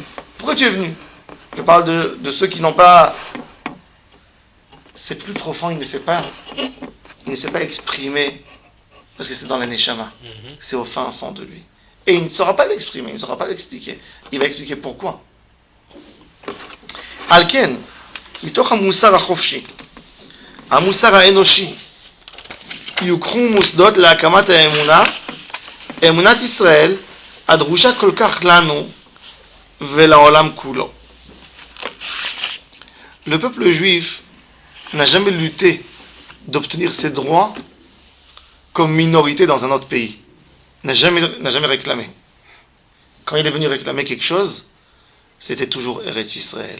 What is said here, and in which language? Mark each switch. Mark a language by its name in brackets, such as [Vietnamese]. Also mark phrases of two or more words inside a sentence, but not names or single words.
[French] Pourquoi tu es venu? Je parle de ceux qui n'ont pas... C'est plus profond, il ne sait pas exprimer, parce que c'est dans la Neshama. C'est au fin fond de lui. Et il ne saura pas l'exprimer, il ne saura pas l'expliquer. Il va expliquer pourquoi. [Hebrew] Alken, מתוך המוסר החופשי, המוסר האנושי, יוקחו מוסדות להקמת האמונה, אמונת ישראל, הדרושה כל כך לנו ולעולם כולו. [French] Le peuple juif n'a jamais lutté d'obtenir ses droits comme minorité dans un autre pays. N'a jamais réclamé. Quand il est venu réclamer quelque chose, c'était toujours Eretz Israël.